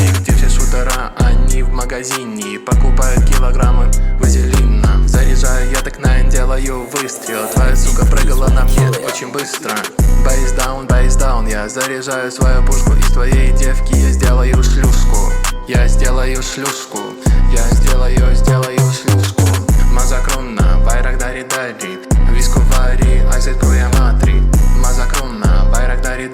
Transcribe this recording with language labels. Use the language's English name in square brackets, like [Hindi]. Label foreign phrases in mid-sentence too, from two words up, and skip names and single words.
[Russian] Где все шутера, они в магазине. Покупают килограммы вазелина. Заряжаю я так на делаю выстрел. Твоя сука прыгала на мне очень быстро. [English] base down, [Russian] я заряжаю свою пушку. Из твоей девки я сделаю шлюшку. Я сделаю шлюшку. Я сделаю шлюшку. [Latvian] Mazāk runā, vairāk dari. Viss, ko vari, aiziet projām ātri. Mazāk runā, vairāk dari.